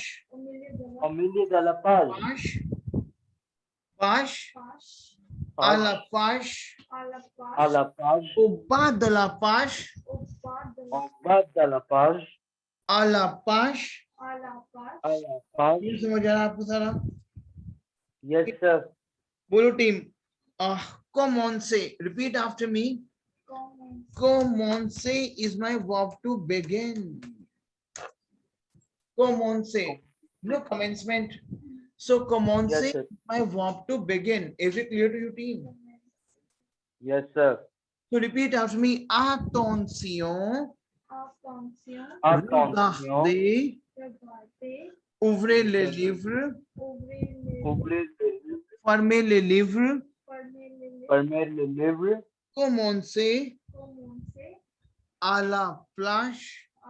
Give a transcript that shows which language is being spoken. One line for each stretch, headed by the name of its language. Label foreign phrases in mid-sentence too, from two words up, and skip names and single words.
French: Au milieu de la page. page à la page À la page. au bas de la page Au bas de la page. à la page À la page.
Hindi: ये समझ आ रहा है आपको सारा
English: Yes, sir.
Hindi: बोलो टीम
English: commencer repeat after me commencer is my verb to begin commencer no commencement so commencer Yes, sir. is my verb to begin is it clear to you team Yes, sir. so repeat after me attention
French: Attention. regardez ouvrez les livres Ouvrez les livres. fermez les livres Fermez les livres. commencer à la plage